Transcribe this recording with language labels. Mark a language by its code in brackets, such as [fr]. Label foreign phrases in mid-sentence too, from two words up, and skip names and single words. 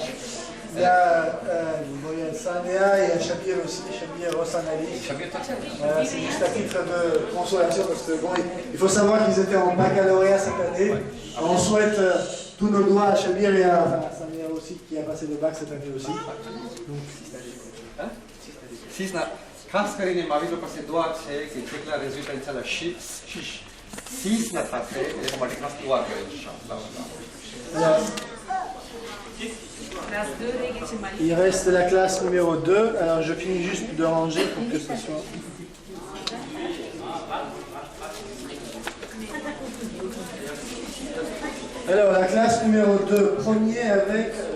[fr] Il y a Samia et Shabir aussi, Shabir Rossan Ali. Voilà, c'est juste à titre de consolation parce que bon, il faut savoir qu'ils étaient en baccalauréat cette année. On souhaite tous nos doigts à Shabir et à Samia aussi qui a passé le bac cette année aussi. [gu] ખાસ કરીને મારી લોકો પાસે દુઆ છે કે જેટલા રેઝિડન્ટ છે શીશ સીસ ના સાથે એ માટે ખાસ દુઆ કરે ઇન્શાઅલ્લાહ. [fr] Classe 2, Régis et Malik. Il reste la classe numéro 2. Alors je finis juste de ranger pour que ce soit. Alors la classe numéro 2, premier avec.